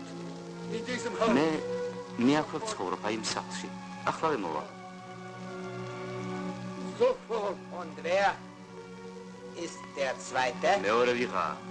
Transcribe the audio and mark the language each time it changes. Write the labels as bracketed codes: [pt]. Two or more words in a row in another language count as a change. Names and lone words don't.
[de] In diesem Haus. [ka] მე აქვე ვცხოვრობ აი იმ სახლში. ახლავე მოვა. [de] Sofort. Und wer ist der Zweite? [ka] მეორე ვიღაა.